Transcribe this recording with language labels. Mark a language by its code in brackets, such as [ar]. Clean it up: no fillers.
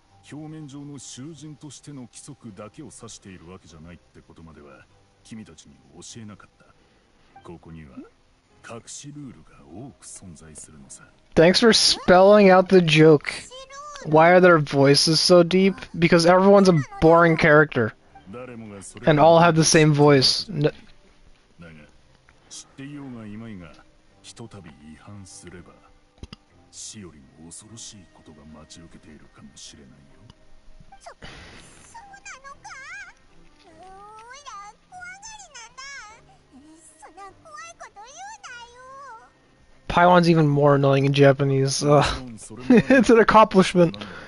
[ja] 表面上の囚人としての規則だけを指しているわけじゃないってことまでは君たちに教えなかった。ここには隠しルールが多く存在するのさ。 [en] Thanks for spelling out the joke. Why are their voices so deep? Because everyone's a boring character. And all have the same voice. [ja] だが知っていようがいまいがひとたび違反すれば死よりも恐ろしいことが待ち受けているかもしれないよ。そうなのか。おいら怖がりなんだ。そんな怖いこと言うなよ。 [en] Paiwan's even more annoying in Japanese. It's an accomplishment.